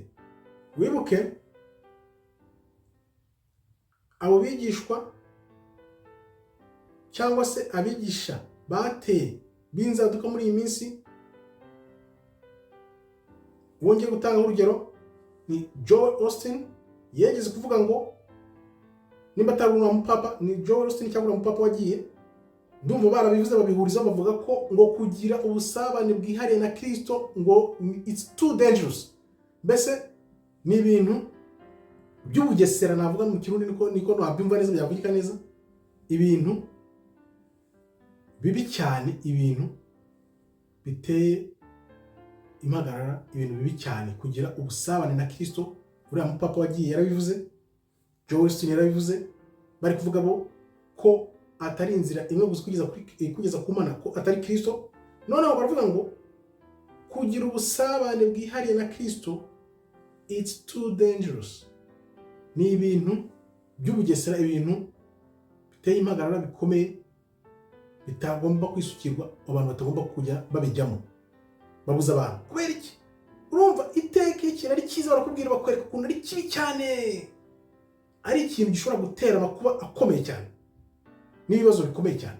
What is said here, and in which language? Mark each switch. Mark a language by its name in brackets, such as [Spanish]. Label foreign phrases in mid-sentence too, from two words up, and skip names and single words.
[Kinyarwanda] Wibuke abo bigishwa cyangwa se abigisha bateye b'inzaduka muri iyi minsi, wongeye gutanga urugero ni Joel Osteen. Yegeze kuvuga ngo nimba atarura mupapa, ni Joel Osteen cyangwa mupapa wagiye, ndumva barabivuze babihuriza bavuga ko ngo kugira ubusabane bwihariye na Kristo ngo [English] it's too dangerous. [Kinyarwanda] Mbese ni ibintu by'ubugesera, navuga mu Kirundi niko nabyumva neza, byavugika neza, ibintu bibi cyane, ibintu biteye impagarara, ibintu bibi cyane kugira ubusabane na Kristo. Uriya mupapa wagiye yarabivuze, Joel Osteen yarabivuze, bari kuvuga bo ko atari inzira imwe gusa kugeza ku Mana, ko atari Kristo. Noneho baravuga ngo kugira ubusabane bwihariye na Kristo [English] it's too dangerous. [Kinyarwanda] Ni ibintu by'ubugesera, ibintu biteye impagarara bikomeye, bitagomba kwisukirwa, abantu batagomba kujya babijyamo babuza abantu. Kubera iki? Urumva iteka ikintu ari cyiza barakubwira, bakwereka ukuntu ari kibi cyane, ari ikintu gishobora gutera amakuba akomeye cyane n'ibibazo bikomeye cyane.